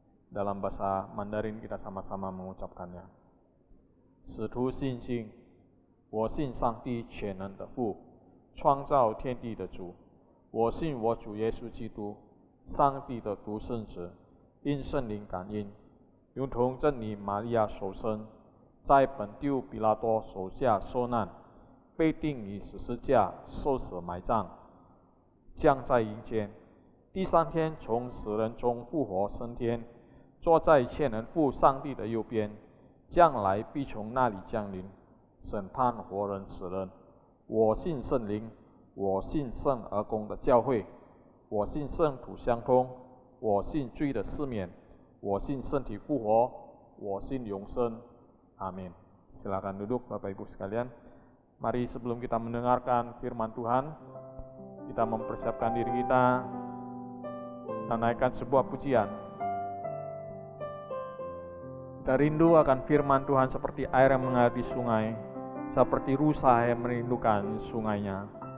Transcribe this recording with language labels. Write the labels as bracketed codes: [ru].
[id] Dalam bahasa Mandarin kita sama-sama mengucapkannya. [zh] 使徒信心，我信上帝全能的父，创造天地的主。我信我主耶稣基督，上帝的独生子，因圣灵感应，如同真理玛利亚所生，在本丢比拉多手下受难，被钉于十字架，受死埋葬，降在阴间，第三天从死人中复活升天，坐在全能父上帝的右边，将来必从那里降临，审判活人死人。我信圣灵，我信圣而公的教会，我信圣土相通，我信罪的赦免，我信身体复活，我信永生。 [id] Amin. Silakan duduk Bapak Ibu sekalian. Mari sebelum kita mendengarkan firman Tuhan, kita mempersiapkan diri kita, kita naikkan sebuah pujian. Kita rindu akan firman Tuhan seperti air yang mengalir di sungai, seperti rusa yang merindukan sungainya.